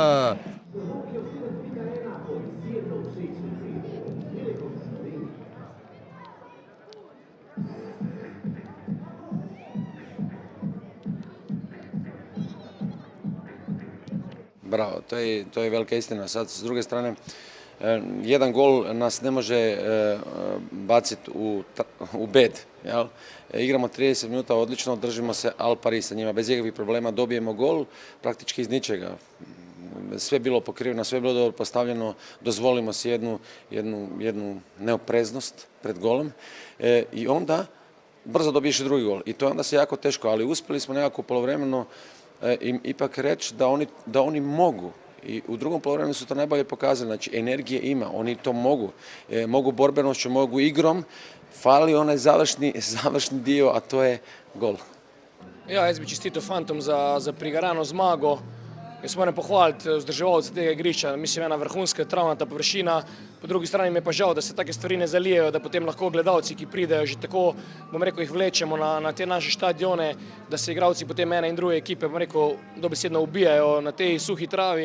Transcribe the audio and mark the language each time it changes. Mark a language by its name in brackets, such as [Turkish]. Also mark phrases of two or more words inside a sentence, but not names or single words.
[Croatian] Bravo, to je velika istina. Sad, s druge strane, jedan gol nas ne može baciti u bed. Igramo 30 minuta odlično, držimo se [Italian] al pari [Croatian] sa njima. Bez ikakvih problema dobijemo gol praktički iz ničega. Sve je bilo pokriveno, sve je bilo dobro postavljeno, dozvolimo si jednu neopreznost pred golom i onda brzo dobiješ i drugi gol. I to onda se jako teško, ali uspjeli smo nekako polovremeno ipak reći da oni mogu. I u drugom poluvremenu su to najbolje pokazali, znači energije ima, oni to mogu. Mogu borbenošću, mogu igrom, fali onaj završni dio, a to je gol. [Slovenian] Ja, jaz bi čestitev fantom za prigarano zmago. Jaz moram pohvaliti vzdrževalce tega igrišča, mislim, ena vrhunska travnata površina. Po drugi strani mi je pa žal, da se take stvari ne zalijejo, da potem lahko gledalci, ki pridejo že tako, bom rekel, jih vlečemo na te naše štadione, da se igralci potem ene in druge ekipe, bom rekel, dobesedno ubijajo na tej suhi travi.